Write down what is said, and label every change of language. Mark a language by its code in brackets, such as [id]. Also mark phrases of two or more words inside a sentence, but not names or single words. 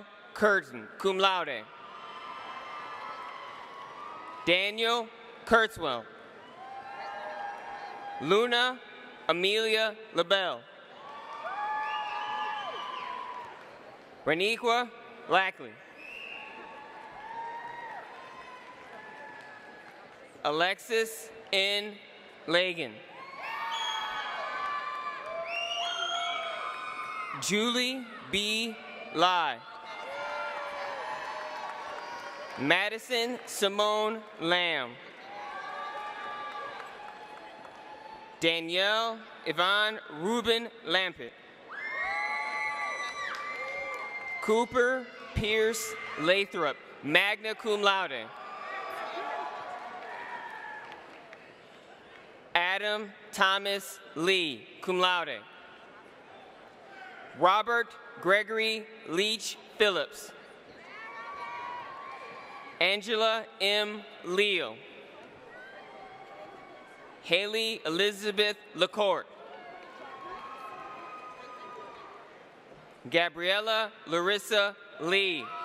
[en] Curtin, [la] cum laude. [en] Daniel Kurtzwell. Luna Amelia LaBelle. Reniqua Lackley. Alexis N. Lagan. Julie B. Lai. Madison Simone Lamb. Danielle Yvonne Rubin Lampett. Cooper Pierce Lathrop, [la] magna cum laude. [en] Adam Thomas Lee, [la] cum laude. [en] Robert Gregory Leach Phillips. Angela M. Leal. Haley Elizabeth LaCourte. Gabriella Larissa Lee.